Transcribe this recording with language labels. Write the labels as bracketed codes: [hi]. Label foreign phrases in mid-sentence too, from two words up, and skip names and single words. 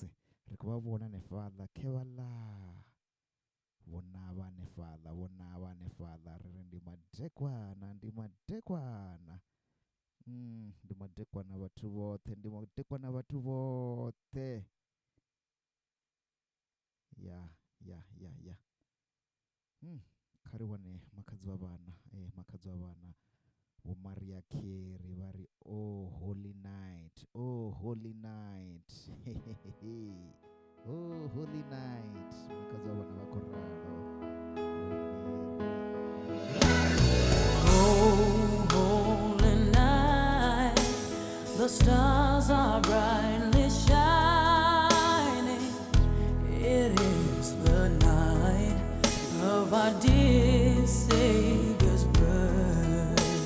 [ve] Ri khou vha vhona hanefhaḽa khevhaḽa, vhona vha hanefhaḽa ri ri ndi madekwana ndi madekwana vhathu vhoṱhe. Ya kha ri wane makhadzi wa vhana vho Maria Carey vha ri [en] oh holy night, oh holy night. Oh holy night, [ve] makhadzi wa vhana vha khou ralo. [en] The stars are brightly shining. It is the night of our dear Savior's birth.